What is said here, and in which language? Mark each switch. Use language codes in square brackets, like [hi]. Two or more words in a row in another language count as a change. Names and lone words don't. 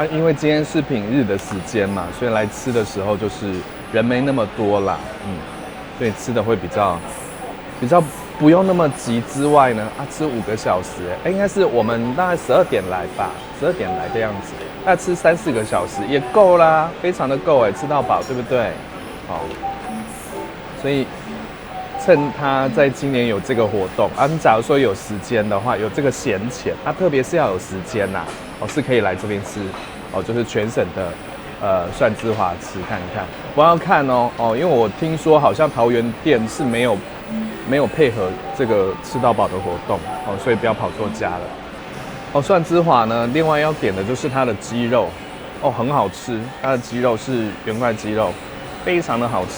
[zh] 因為今天是平日的時間嘛，所以來吃的時候就是人沒那麼多啦，所以吃的會比較不用那麼急之外呢，吃5個小時，應該是我們大概12點來吧，12點來的樣子，大概吃3-4個小時也夠啦，非常的夠吃到飽，對不對？好，所以趁他在今年有這個活動你假如說有時間的話，有這個閒錢，特別是要有時間是可以來這邊吃就是全省的蒜枝華吃看看。我要看因為我聽說好像桃園店是没有配合這個吃到飽的活動所以不要跑錯家了。蒜枝華呢，另外要點的就是它的雞肉很好吃，它的雞肉是原塊雞肉，非常的好吃。